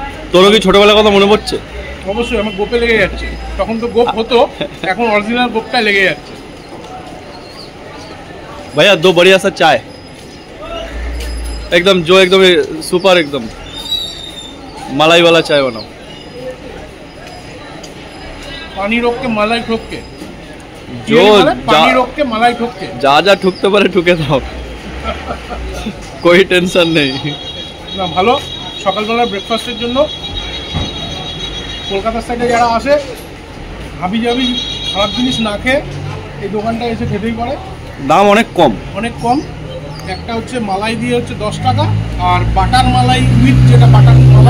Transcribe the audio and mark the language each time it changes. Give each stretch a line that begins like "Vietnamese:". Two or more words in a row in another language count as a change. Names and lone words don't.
Bangla: তোরও কি ছোটবেলার কথা মনে পড়ছে? অবশ্যই, আমার গোপে লেগে যাচ্ছে। তখন তো গোপ হতো, এখন অরিজিনাল গোপটা লেগে যাচ্ছে।
Hindi: भैया 2 बढ़िया सा चाय, एकदम जो एकदम सुपर, एकदम मलाई वाला चाय बनाओ। पानी रोक के मलाई ठोक के, जो पानी रोक के मलाई ठोक के,
Bangla: যা যা ঠুকতে পারে ঠুকে দাও,
Hindi: कोई टेंशन नहीं।
Bangla: না ভালো, সকালবেলা ব্রেকফাস্টের জন্য কলকাতার সাইডে যারা আসে হাবি জাবি খারাপ জিনিস না খেয়ে এই দোকানটা এসে খেতেই পারে। দাম অনেক কম, অনেক কম। একটা হচ্ছে মালাই দিয়ে হচ্ছে 10 টাকা, আর বাটার মালাই উইথ যেটা বাটার মালাই